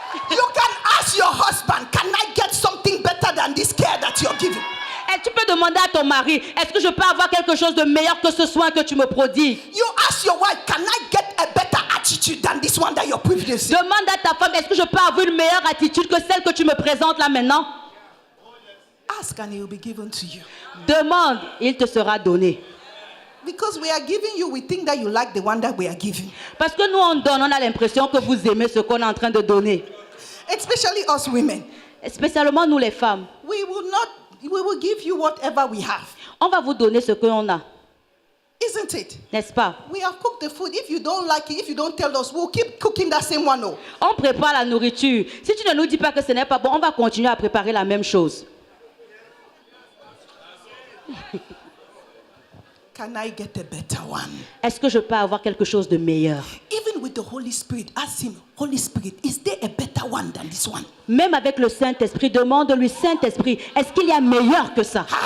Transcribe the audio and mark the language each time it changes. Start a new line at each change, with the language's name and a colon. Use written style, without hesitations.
English: You can ask your husband, can I get something better than this care that you're giving?
French: Et tu peux demander à ton mari, est-ce que je peux avoir quelque chose de meilleur que ce soin que tu me prodigues?
English: You ask your wife, can I get a better attitude than this one that you're previously?
French: Demande à ta femme, est-ce que je peux avoir une meilleure attitude que celle que tu me présentes là maintenant?
English: Ask and it will be given to you.
French: Demande, il te sera donné.
English: Because we are giving you, we think that you like the one that we are giving.
French: Parce que nous on donne, on a l'impression que vous aimez ce qu'on est en train de donner.
English: Especially us women.
French: Spécialement nous les femmes.
English: We will give you whatever we have.
French: On va vous donner ce que l'on a,
English: Isn't it?
French: n'est-ce pas?
English: We have cooked the food. If you don't like it, if you don't tell us, we'll keep cooking that same one. Oh.
French: On prépare la nourriture. Si tu ne nous dis pas que ce n'est pas bon, on va continuer à préparer la même chose.
English: Can I get a better one?
French: Est-ce que je peux avoir quelque chose de meilleur?
English: Even with the Holy Spirit, ask him, Holy Spirit, is there a better one than this one?
French: Même avec le Saint-Esprit, demande-lui, Saint-Esprit, est-ce qu'il y a meilleur que ça?